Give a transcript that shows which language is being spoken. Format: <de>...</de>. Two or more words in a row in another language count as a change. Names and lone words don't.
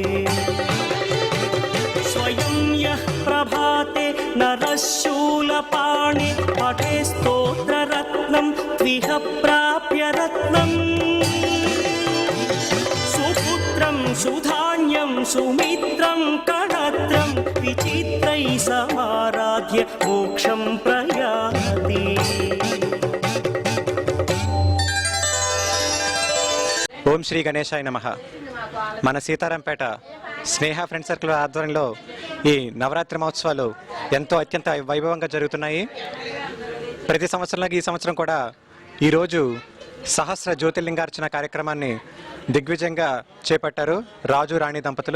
<sa>स्वयं यः प्रभाते नरः शूलपाणे पठे स्तोत्ररत्नं त्विह प्राप्य रत्नम् सुपुत्रं सुधान्यं सुमित्रं कणत्रं विचित्रैः समाराध्य मोक्षं प्रयाति। ఓం శ్రీ గణేశాయ నమః.</sa> <te>మన సీతారాంపేట స్నేహ ఫ్రెండ్ సర్కిల్ ఆధ్వర్యంలో ఈ నవరాత్రి మహోత్సవాలు ఎంతో అత్యంత వైభవంగా జరుగుతున్నాయి. ప్రతి సంవత్సరంలాగా ఈ సంవత్సరం కూడా ఈరోజు సహస్ర జ్యోతిర్లింగార్చన కార్యక్రమాన్ని దిగ్విజయంగా చేపట్టారు రాజు రాణి దంపతులు.</te>